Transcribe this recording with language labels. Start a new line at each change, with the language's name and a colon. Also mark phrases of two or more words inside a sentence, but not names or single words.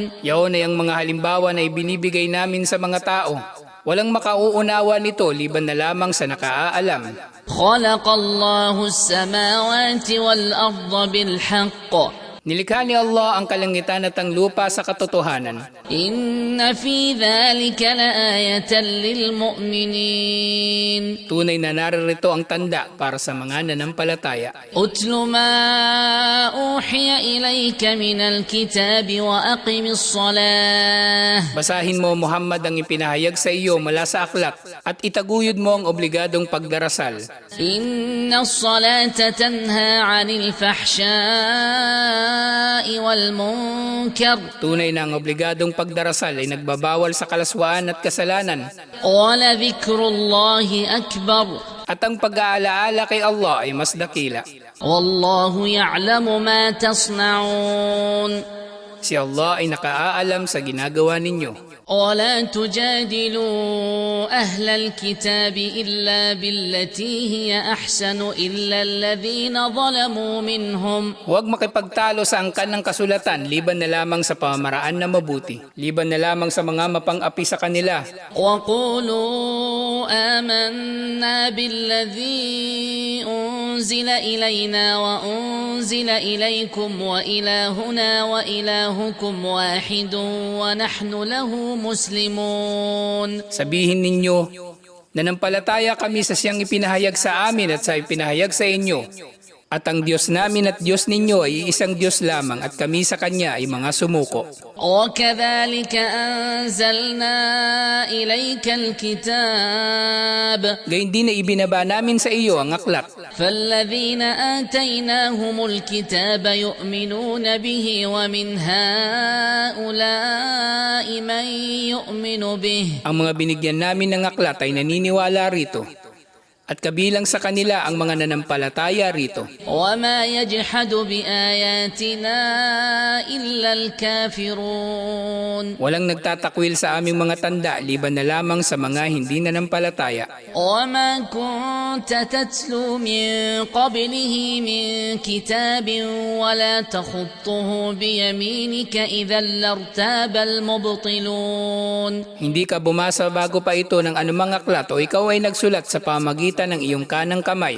Filipino: Yaon ay ang mga halimbawa na ibinibigay namin sa mga tao. Walang makauunawa nito liban na lamang sa nakaalam.
Arabic: خلق الله السماوات والأرض بالحق.
Filipino: Nilikha ni Allah ang kalangitan at ang lupa sa katotohanan.
Arabic: إن في ذلك لآية للمؤمنين.
Filipino: Tunay na naririto ang tanda para sa mga nanampalataya.
Arabic: أتل ما أوحي إليك من الكتاب وأقم الصلاة.
Filipino: Basahin mo Muhammad ang ipinahayag sa iyo mula sa aklat at itaguyod mo ang obligadong pagdarasal.
Arabic: إن الصلاة تنهى عن الفحشاء والمنكر.
Filipino: Tunay na ang obligadong pagdarasal ay nagbabawal sa kalaswaan at kasalanan.
Arabic: ولذكر الله أكبر.
Filipino: At ang pag-aalaala kay Allah ay mas dakila.
Arabic: والله يعلم ما تصنعون.
Filipino: Si Allah ay nakaalam sa ginagawa ninyo.
Arabic: ولا تجادلوا أهل الكتاب إلا بالتي هي أحسن إلا الذين ظلموا منهم
Filipino: Huwag makipagtalo sa angkan ng kasulatan, liban na lamang sa pamamaraan na mabuti, liban na lamang sa mga mapang-api sa kanila.
Arabic: وقولوا آمنا بالذي أنزل إلينا وأنزل إليكم وإلهنا وإلهكم واحد ونحن له مسلمون.
Filipino: Sabihin ninyo, nanampalataya kami sa siyang ipinahayag sa amin at sa ipinahayag sa inyo. At ang Diyos namin at Diyos ninyo ay isang Diyos lamang at kami sa Kanya ay mga sumuko.
Arabic: وكذلك أنزلنا إليك الكتاب
Filipino: Gayun din na ibinaba namin sa iyo ang aklat.
Arabic: فالذين آتيناهم الكتاب يؤمنون به ومن هؤلاء من يؤمن به
Filipino: Ang mga binigyan namin ng aklat ay naniniwala rito. At kabilang sa kanila ang mga nanampalataya rito.
Arabic: وما يجحد بآياتنا إلا الكافرون
Filipino: Walang nagtatakwil sa aming mga tanda liban na lamang sa mga hindi nanampalataya.
Arabic: وما كنت تتلو من قبله من كتاب ولا تخطه بيمينك إذا لارتاب المبطلون.
Filipino: Hindi ka bumasa bago pa ito ng anumang aklat o ikaw ay nagsulat sa pamagitan ng iyong kanang kamay.